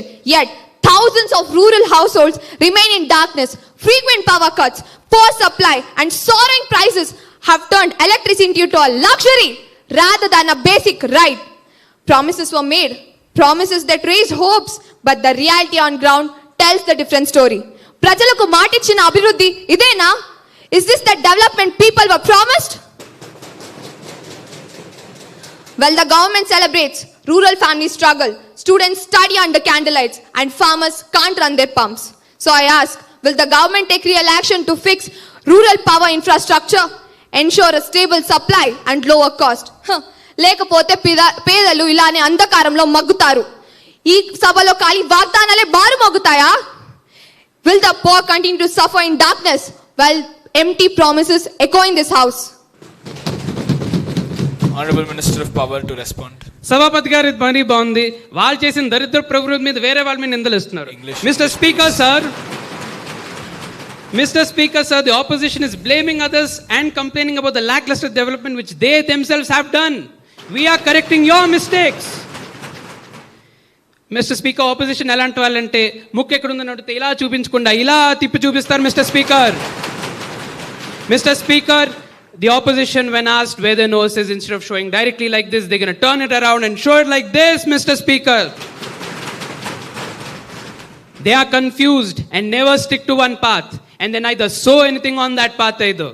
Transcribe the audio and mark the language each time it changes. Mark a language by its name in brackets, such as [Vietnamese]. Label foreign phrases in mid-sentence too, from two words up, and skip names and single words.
[English] Yet thousands of rural households remain in darkness. Frequent power cuts, poor supply and soaring prices have turned electricity into a luxury rather than a basic right. Promises were made, promises that raised hopes, but the reality on ground tells the different story. [Telugu] ప్రజలకు మాటిచ్చిన అభివృద్ధి ఇదేనా? [English] Is this the development people were promised? Well, the government celebrates, rural families struggle, students study under candlelights, and farmers can't run their pumps. So I ask, will the government take real action to fix rural power infrastructure, ensure a stable supply and lower cost? [Telugu] లేకపోతే పేదలు ఇలానే అంధకారంలో మగ్గుతారు. ఈ సభలో ఖాళీ వాగ్దానాలే బారు మగ్గుతాయా? [English] Will the poor continue to suffer in darkness while empty promises echo in this house? Honorable Minister of Power to respond. [Telugu] సభాపతి గారి పని బాగుంది. వాళ్ళు చేసిన దరిద్ర ప్రవృత్తి మీద వేరే వాళ్ళ మీద నిందలిస్తున్నారు. [English] Mr. Speaker, sir, the opposition is blaming others and complaining about the lackluster development which they themselves have done. We are correcting your mistakes. Mr. Speaker, [Telugu] opposition ఇలాంటి వాళ్ళంటే ముక్కు ఎక్కడుందని అడిగితే ఇలా చూపించకుండా ఇలా తిప్పి చూపిస్తారు, [English] Mr. Speaker. Mr. Speaker, the opposition, when asked where their nose is, instead of showing directly like this, they're going to turn it around and show it like this, Mr. Speaker. They are confused and never stick to one path, and they neither sow anything on that path either.